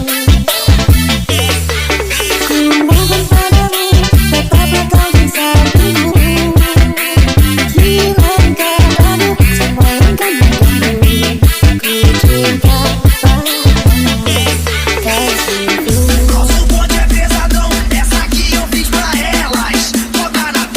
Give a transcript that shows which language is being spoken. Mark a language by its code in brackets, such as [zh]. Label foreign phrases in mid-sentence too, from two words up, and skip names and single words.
[id] Ku mohon padamu, tetaplah kau di sampingku. Hilang katamu, semua yang kan mengganggu. Ku cinta padamu, kasihku. [pt] Nosso bonde é pesadão, essa aqui eu fiz pra elas. Toda